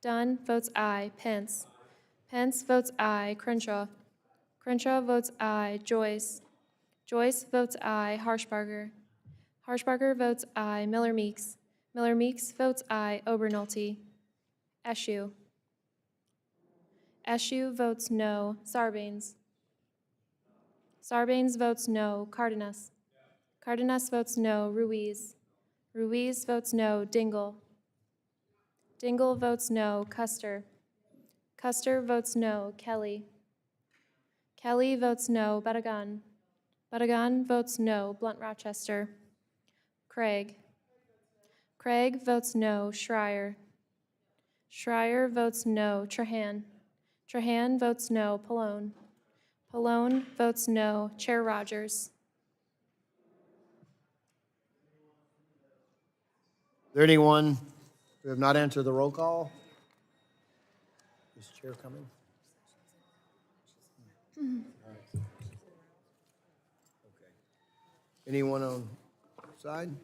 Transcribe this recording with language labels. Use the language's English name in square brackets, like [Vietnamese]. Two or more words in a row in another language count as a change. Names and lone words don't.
[English] Dunn votes aye. Pence. Pence votes aye. Crenshaw. Crenshaw votes aye. Joyce. Joyce votes aye. Harshbarger. Harshbarger votes aye. Miller Meeks. Miller Meeks votes aye. Obernolte. Eschew. Eschew votes no. Sarbanes. Sarbanes votes no. Cardenas. Cardenas votes no. Ruiz. Ruiz votes no. Dingell. Dingell votes no. Custer. Custer votes no. Kelly. Kelly votes no. Badagan. Badagan votes no. Blunt Rochester. Craig. Craig votes no. Schreier. Schreier votes no. Trahan. Trahan votes no. Pallone. Pallone votes no. Chair Rogers. Is there anyone who have not answered the roll call? Is chair coming? Okay. Anyone on side?